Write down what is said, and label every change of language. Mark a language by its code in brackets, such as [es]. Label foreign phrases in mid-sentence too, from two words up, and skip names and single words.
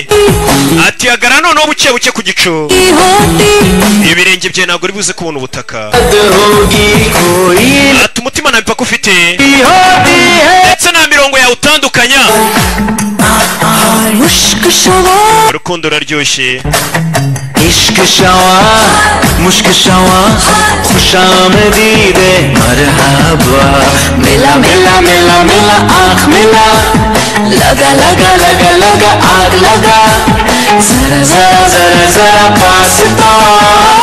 [rw] Ati hagarara noneho buke buke ku gicu. Ibirenge bye ntabwo uri buze kubona ubutaka. Ati umutima nta mipaka ufite. Ndetse nta mirongo yawe utandukanya. Urukundo ruraryoshye. [hi] इश्क शवा मुश्क शवा खुश आमदीद मरहबा मिला मिला मिला मिला आँख मिला लगा लगा लगा लगा आग लगा जरा जरा जरा जरा पास तो